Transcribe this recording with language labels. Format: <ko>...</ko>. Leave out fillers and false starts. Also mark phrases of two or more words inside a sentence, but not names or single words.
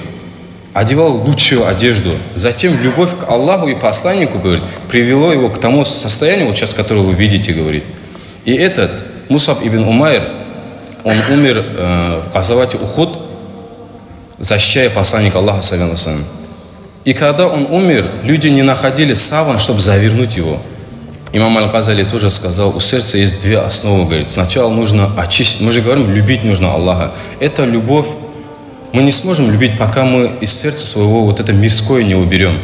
<ru>Одевал лучшую одежду. Затем любовь к Аллаху и посланнику, говорит, привело его к тому состоянию, вот сейчас, которое вы видите, говорит. И этот Мус'аб ибн Умайр, он умер в Газавате Ухуд, защищая посланника Аллаха,</ru> <ar>صلى الله عليه وسلم.</ar> <ru>И когда он умер, люди не находили саван, чтобы завернуть его. Имам Аль-Газали тоже сказал, у сердца есть две основы, говорит. Сначала нужно очистить. Мы же говорим, любить нужно Аллаха. Это любовь. Мы не сможем любить, пока мы из сердца своего вот это мирское не уберем.</ru>